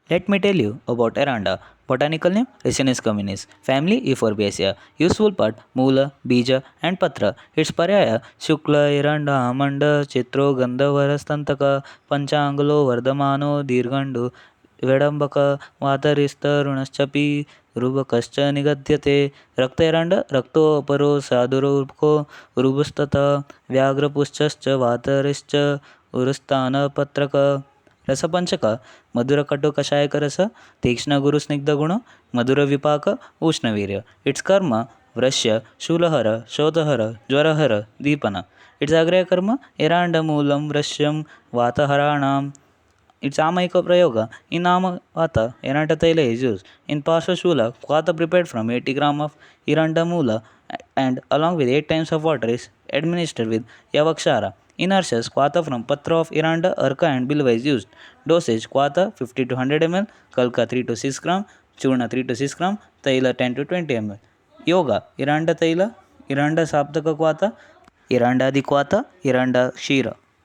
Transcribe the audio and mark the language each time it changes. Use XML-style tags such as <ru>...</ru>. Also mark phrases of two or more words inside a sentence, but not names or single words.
<en>Let me tell you about Aranda. Botanical name Ricinus communis. Family Euphorbiaceae. Useful part Moola, Bija and Patra. Its paryaya Shukla, Iranda, Amanda, Chitro, Gandhavarastantaka, Panchangalo, Vardamano, Dirgandu, Vedambaka, Vatarista, Runaschapi, Rubakascha Nigadyate, Rakta Iranda, Rakto Aparo, Sadurubko, Rubustata, Vyagrapuschascha, Vatarischa, Urustana Patraka.</en> <sa>रसपञ्चक मधुर कटु कषायक रस तीक्ष्ण गुरु स्निग्ध गुण मधुर विपाक उष्णवीर्य ಇಟ್ಸ್ कर्म वृष्य शूलहर शोथहर ज्वरहर दीपन ಇಟ್ಸ್ अग्र्य कर्म एरण्ड मूलं वृष्यं वातहराणां ಇಟ್ಸ್ आमयिक प्रयोग</sa> <en>in Nama Vata, Eranta Taila is used. In Parshashula, Kvata prepared from 80 gram of Iranda Mula and along with 8 times of water is administered with Yavakshara. In Arshas, Kvata from Patra of Iranda, Arka and Bilva is used. Dosage Kvata 50 to 100 ml, Kalka 3 to 6 gram, Churna 3 to 6 gram, Taila 10 to 20 ml. Yoga Iranda Taila, Iranda Saptaka Kvata, Iranda Adikwata, Iranda Shira.</en>